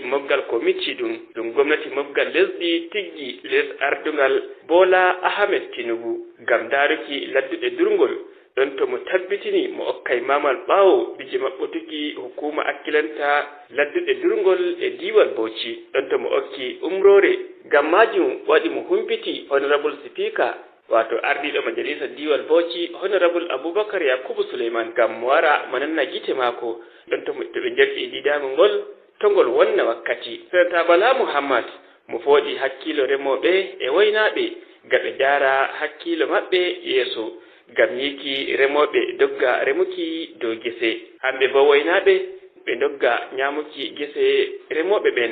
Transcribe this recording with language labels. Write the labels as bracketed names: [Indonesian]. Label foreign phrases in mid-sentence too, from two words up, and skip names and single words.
[Fula] mobgal komiti ɗum gwamnati mobgal lesdi tiggi les ardungal Bola Ahmed Tinubu gam daruki ladduɗe durngol ɗon to mo tabbitini mo okkay mamal ɓawo bije maɓɓutuki hukuma akkilanta ladduɗe durngol e diwal Bauchi ɗon to mo okki umrore gam majum waɗi mo humpiti [English] honorable speaker [Fula] wato ardiɗo majalisa diwal Bauchi honorable Abubakar Yakubu Suleiman gam mo wara mananna gite maako ɗon to ɓe jerti didangol ngol to ngol wonna wakkati. Senata Bala Muhammad mo fooɗi hakkilo remoɓe e waynaɓe gaɓe jara hakkilo maɓɓe yeeso gam yiki remoɓe dogga remuki dow gese hamɓe bo waynaɓe ɓe dogga nyamuki gese remoɓe ɓen.